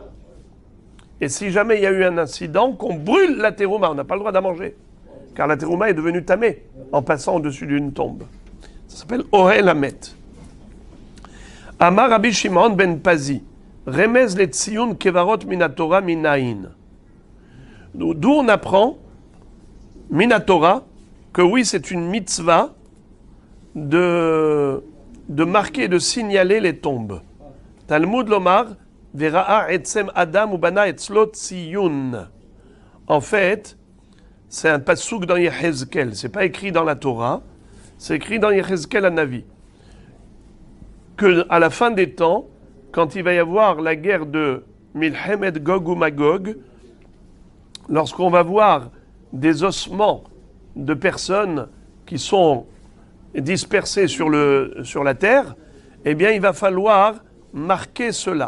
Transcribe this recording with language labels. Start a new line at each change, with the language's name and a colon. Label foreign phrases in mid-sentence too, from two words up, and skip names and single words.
French: Et si jamais il y a eu un incident, qu'on brûle la terouma, on n'a pas le droit d'en manger. Car la terouma est devenue tamée en passant au-dessus d'une tombe. Ça s'appelle
Hebrew: אהל המת אמר רבי שמעון בן פזי רמז לציון קברות מן התורה מנין.
French: D'où on apprend, minatora, que oui, c'est une mitzvah de marquer, de signaler les tombes.
Hebrew: תלמוד לומר וראה עצם אדם ובנה אצלו ציון.
French: En fait, c'est un pasouk dans Yehezkel. C'est pas écrit dans la Torah, c'est écrit dans Yehezkel Hanavi. Que à la fin des temps, quand il va y avoir la guerre de Milhemet Gog ou Magog, lorsqu'on va voir des ossements de personnes qui sont dispersées sur la terre, eh bien il va falloir marquer cela.